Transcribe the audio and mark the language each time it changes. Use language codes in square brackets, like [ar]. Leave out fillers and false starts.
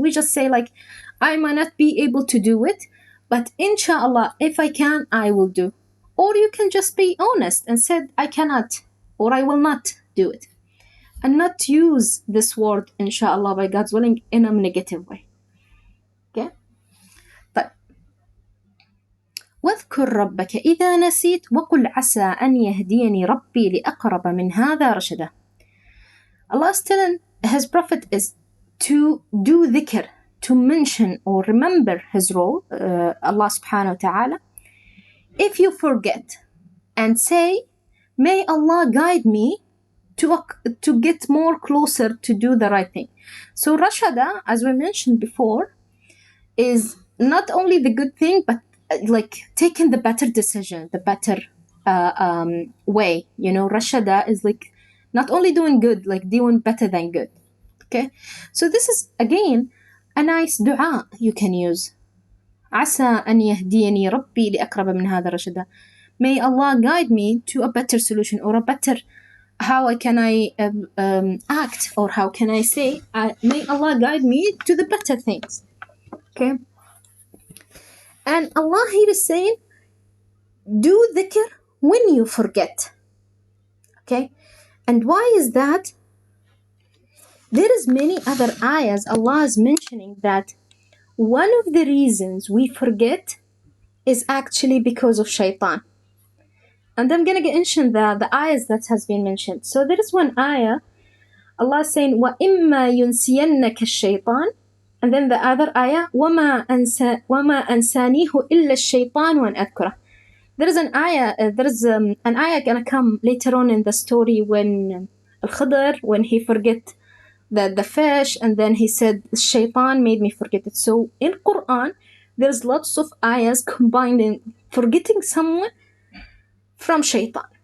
[en] We just say like, I might not be able to do it, but inshallah, if I can, I will do. Or you can just be honest and said, I cannot, or I will not do it. And not use this word, inshallah, by God's willing, in a negative way. Okay? طيب. [ar] واذكر ربك إذا نسيت وقل عسى أن يهديني ربي لأقرب من هذا رشدا. [en] Allah's telling His Prophet is to do dhikr, to mention or remember His role, Allah subhanahu wa ta'ala, if you forget, and say, may Allah guide me to get more closer to do the right thing. So rashada, as we mentioned before, is not only the good thing, but like taking the better decision, the better way. You know, rashada is like not only doing good, like doing better than good. Okay, so this is again a nice dua you can use. [ar] عسى أن يهديني ربي لأقرب من هذا رشدا. [en] May Allah guide me to a better solution, or a better, how can I act, or how can I say, may Allah guide me to the better things. Okay. And Allah here is saying, do dhikr when you forget. Okay. And why is that? There is many other ayahs Allah is mentioning that one of the reasons we forget is actually because of shaitan. And I'm going to mention the ayahs that has been mentioned. So there is one ayah, Allah is saying, [ar] وَإِمَّا يُنْسِيَنَّكَ الشَّيْطَانِ. [en] And then the other ayah, [ar] وَمَا أَنْسَانِيهُ إِلَّا الشَّيْطَانُ وَأَنْ أَذْكُرَهُ. [en] There is an ayah gonna come later on in the story when Al-Khidr, when he forget the fish, and then he said, Shaitan made me forget it. So in Quran, there's lots of ayahs combining forgetting someone from Shaitan.